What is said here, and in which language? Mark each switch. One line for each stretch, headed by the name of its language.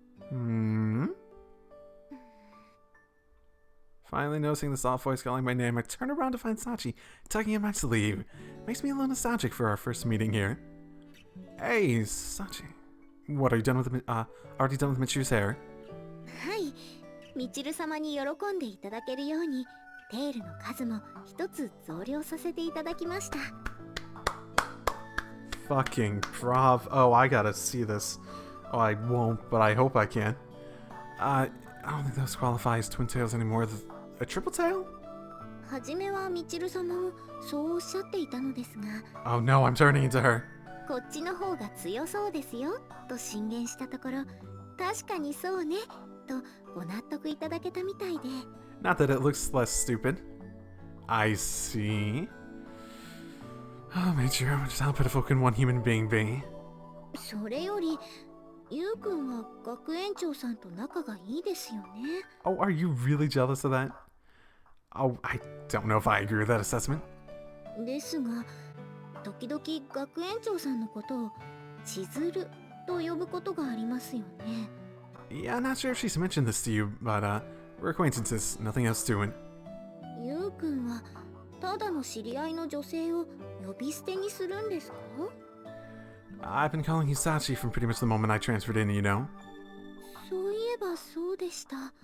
English: Hmm? Finally noticing the soft voice calling my name, I turn around to find Sachi tugging at my sleeve. Makes me a little nostalgic for our first meeting here. Hey, Sachi. What, are you done with already done with Michiru's hair?
Japanese: はい、みちる様に喜んでいただけるようにテールの数も一つ増量させていただきました。
English: Fucking prov. Oh, I gotta see this. Oh, I won't, but I hope I can. I don't think those qualify as twin tails anymore. A triple tail?
Japanese: はじめはみちる様もそうおっしゃっていたのですが、
English: Oh no, I'm turning into her.
Japanese: こっちの方が強そうですよと進言したところ、確かにそうねとご納得いただけたみたいで。
English: Not that it looks less stupid. I see. Oh, Michiru, just how pitiful can one human being be?
Japanese: それよりゆうくんは学園長さんと仲がいいですよね。
English: Oh, are you really jealous of that? Oh, I don't know if I agree with that assessment.
Japanese: ですが、時々学園長さんのことを千鶴と呼ぶことがありますよね。
English: Yeah, not sure if she's mentioned this to you, but we're acquaintances, nothing else to it.
Japanese: ゆうくんはただの知り合いの女性を呼び捨てにするんですか？
English: I've been calling you Sachi from pretty much the moment I transferred in, you know?
Japanese: そういえばそうでした。